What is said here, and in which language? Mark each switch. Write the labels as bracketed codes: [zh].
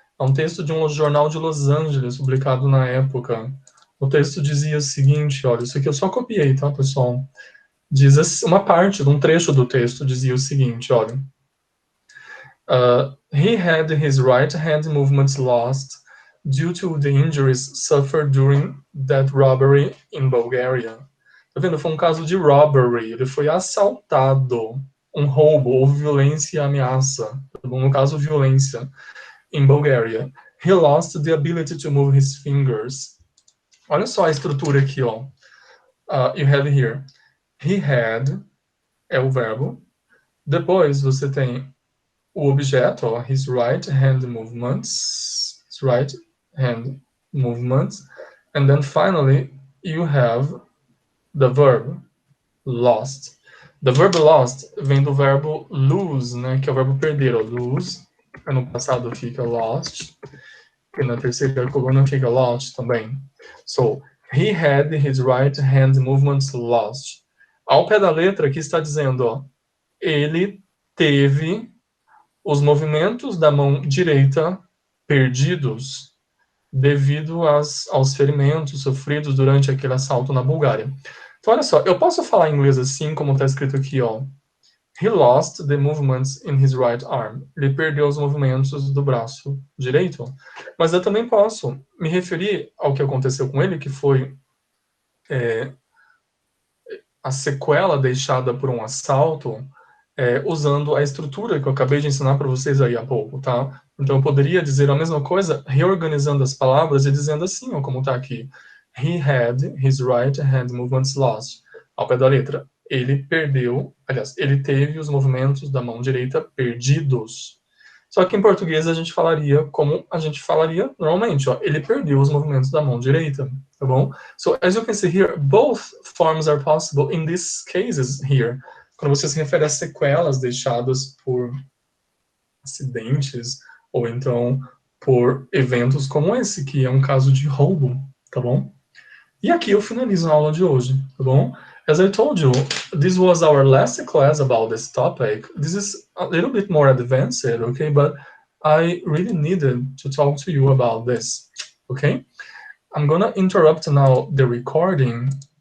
[pt] É um texto de um jornal de Los Angeles, publicado na época. O texto dizia o seguinte, olha, isso aqui eu só copiei, tá, pessoal? Diz uma parte de um trecho do texto dizia o seguinte, olha. [en] He had his right hand movements lost due to the injuries suffered during that robbery in Bulgaria. [pt] Tá vendo? Foi um caso de robbery. Ele foi assaltado. Um roubo, ou violência e ameaça. Tá bom? No caso, violência. [en] In Bulgaria. He lost the ability to move his fingers. [pt] Olha só a estrutura aqui, ó. [en] You have here. He had [pt] é o verbo. Depois você tem o objeto, ó, [en] his right hand movements. His right hand movements. And then finally, you have the verb lost. The verb lost [pt] vem do verbo lose, né, que é o verbo perder, ó, lose. No passado fica lost, e na terceira coluna fica lost também. [en] So, he had his right hand movements lost. [pt] Ao pé da letra aqui está dizendo, ó, ele teve os movimentos da mão direita perdidos devido aos ferimentos sofridos durante aquele assalto na Bulgária. Então, olha só, eu posso falar em inglês assim, como está escrito aqui, ó. [en] He lost the movements in his right arm. [pt] Ele perdeu os movimentos do braço direito. Mas eu também posso me referir ao que aconteceu com ele, que foi a sequela deixada por um assalto, usando a estrutura que eu acabei de ensinar para vocês aí há pouco, tá? Então eu poderia dizer a mesma coisa, reorganizando as palavras e dizendo assim, ó, como está aqui. [en] He had his right hand movements lost. [pt] Ao pé da letra. Ele perdeu, aliás, ele teve os movimentos da mão direita perdidos. Só que em português a gente falaria como a gente falaria normalmente, ó. Ele perdeu os movimentos da mão direita, tá bom? [en] So, as you can see here, both forms are possible in these cases here. [pt] Quando você se refere às sequelas deixadas por acidentes ou então por eventos como esse, que é um caso de roubo, tá bom? E aqui eu finalizo a aula de hoje, tá bom? [en] As I told you, this was our last class about this topic. This is a little bit more advanced, okay? But I really needed to talk to you about this. Okay? I'm gonna interrupt now the recording